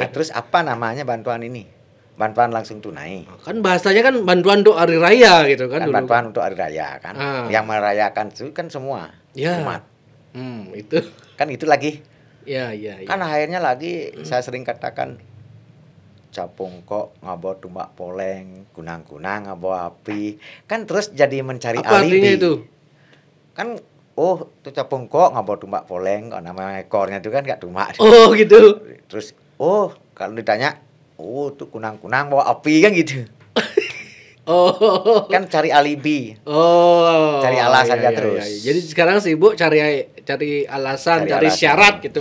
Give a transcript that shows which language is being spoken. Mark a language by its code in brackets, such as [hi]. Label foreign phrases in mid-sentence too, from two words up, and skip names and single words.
[id] Nah, terus apa namanya bantuan ini? Bantuan langsung tunai. Kan bahasanya kan bantuan untuk hari raya gitu kan, dulu. Bantuan untuk hari raya kan. Yang merayakan itu kan semua umat. Itu. Kan itu lagi. Ya. Kan akhirnya lagi saya sering katakan [ban] capung kok ngabo tumbak poleng, [id] kunang-kunang [ban] ngabo api. [id] Kan terus jadi mencari apa alibi. artinya itu? Kan itu [ban] capung kok ngabo tumbak poleng, [id] kok nama ekornya itu kan enggak tumbak. Oh gitu. Terus kalau ditanya itu kunang-kunang bawa api kan gitu. Kan cari alibi. Cari alasan aja terus. Iya. Jadi sekarang sibuk cari alasan, cari syarat gitu